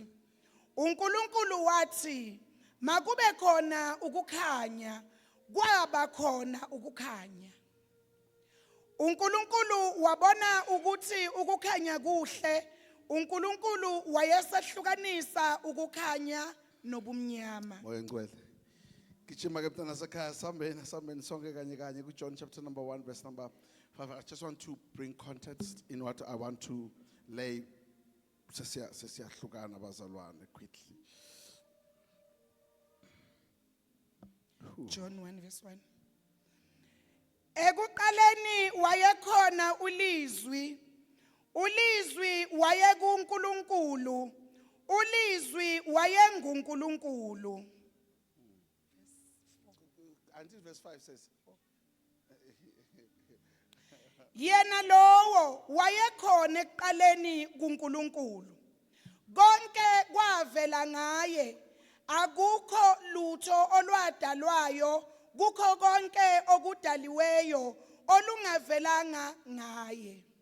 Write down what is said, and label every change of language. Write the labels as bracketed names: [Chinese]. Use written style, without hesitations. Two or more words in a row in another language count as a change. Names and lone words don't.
[Zulu] uNkulunkulu wathi, makube khona ukukhanya, kwaba khona ukukhanya. uNkulunkulu wabona ukuthi ukukhanya kuhle. uNkulunkulu wayesehlukanisa ukukhanya nobumnyama. Moya ngcwele. Gijima ke mntana sekhaya sambeni sonke kanye kanye ku John [English] chapter number 1 verse number 5. I just want to bring context in what I want to lay [Zulu] sesiyahlukana bazalwane [English] quickly. John 1 verse 1. [Zulu] Ekuqaleni wayekhona ulizwi. Ulizwi wayekuNkulunkulu. Ulizwi wayenguNkulunkulu. [English] Until verse 5 says, [Zulu] Yena lowo wayekhona ekuqaleni kuNkulunkulu. Konke kwavela ngaye. Akukho lutho olwadalwayo kukho konke okudaliweyo olungavelanga ngaye.